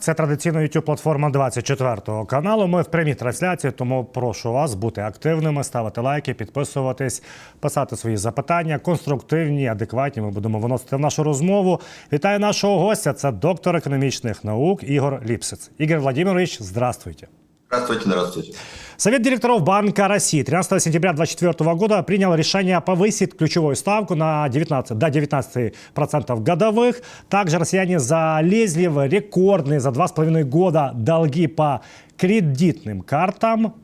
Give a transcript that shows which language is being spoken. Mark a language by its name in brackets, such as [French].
[Ukrainian] Це традиційна YouTube-платформа 24 каналу. Ми в прямій трансляції, тому прошу вас бути активними, ставити лайки, підписуватись, писати свої запитання, конструктивні, адекватні. Ми будемо виносити в нашу розмову. Вітаю нашого гостя. Це доктор економічних наук Ігор Липсиц. [Russian] Игорь Владимирович, здравствуйте. Здравствуйте. Совет директоров Банка России 13 сентября 2024 года принял решение повысить ключевую ставку на 19, до 19% годовых. Также россияне залезли в рекордные за 2,5 года долги по кредитным картам.